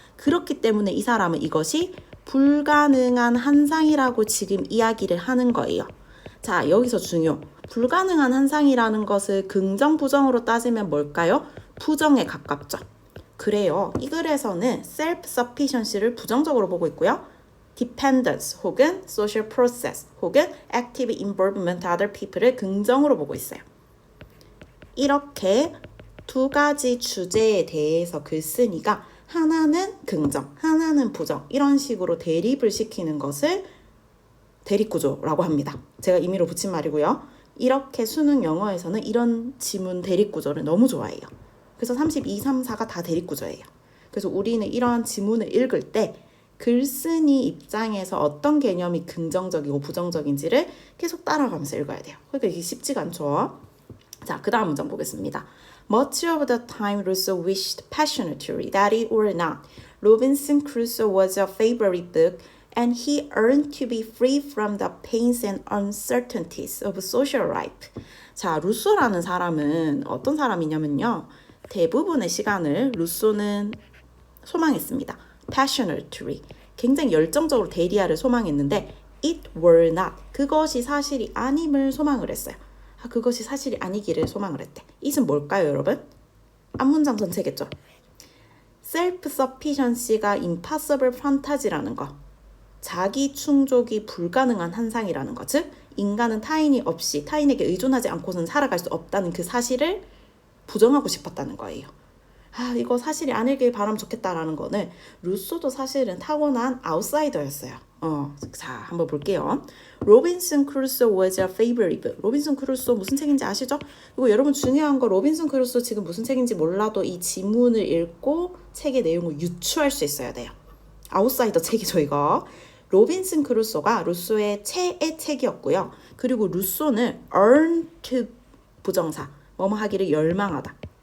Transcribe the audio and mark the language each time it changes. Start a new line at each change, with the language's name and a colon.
Korean: 그렇기 때문에 이 사람은 이것이 불가능한 한상이라고 지금 이야기를 하는 거예요. 자, 여기서 불가능한 한상이라는 것을 긍정, 부정으로 따지면 뭘까요? 부정에 가깝죠. 그래요. 이 글에서는 self-sufficiency를 부정적으로 보고 있고요. dependence 혹은 social process 혹은
English: active involvement other people
Korean: 을 긍정으로 보고 있어요. 이렇게 두 가지 주제에 대해서 글쓴이가 하나는 긍정, 하나는 부정 이런 식으로 대립을 시키는 것을 대립구조라고 합니다. 제가 임의로 붙인 말이고요. 이렇게 수능 영어에서는 이런 지문 대립구조를 너무 좋아해요. 그래서 32, 3, 4가 다 대립구조예요. 그래서 우리는 이러한 지문을 읽을 때 글쓴이 입장에서 어떤 개념이 긍정적이고 부정적인지를 계속 따라가면서 읽어야 돼요. 그러니까 이게 쉽지가 않죠. 자, 그 다음 문장 보겠습니다.
English: Much of the time Rousseau wished passionately that it were not. Robinson Crusoe was a favorite book and he yearned to be free from the pains and uncertainties of social life.
Korean: 자, 루소라는 사람은 어떤 사람이냐면요. 대부분의 시간을 루소는 소망했습니다.
English: passionately.
Korean: 굉장히 열정적으로 데리아를 소망했는데
English: it were not.
Korean: 그것이 사실이 아님을 소망을 했어요. 그것이 사실이 아니기를 소망을 했대. it은 뭘까요, 여러분? 앞문장 전체겠죠.
English: self-sufficiency가 impossible fantasy
Korean: 라는 거. 자기 충족이 불가능한 한상이라는 것. 즉, 인간은 타인에게 의존하지 않고는 살아갈 수 없다는 그 사실을 부정하고 싶었다는 거예요. 이거 사실이 아니길 바라면 좋겠다라는 거는 루소도 사실은 타고난 아웃사이더였어요. 자, 한번 볼게요. 로빈슨 크루소
English: was a favorite book.
Korean: 로빈슨 크루소 무슨 책인지 아시죠? 그리고 여러분 중요한 거 로빈슨 크루소 지금 무슨 책인지 몰라도 이 지문을 읽고 책의 내용을 유추할 수 있어야 돼요. 아웃사이더 책이죠, 이거. 로빈슨 크루소가 루소의 최애 책이었고요. 그리고 루소는 earn to 부정사, 뭐뭐 하기를 열망하다.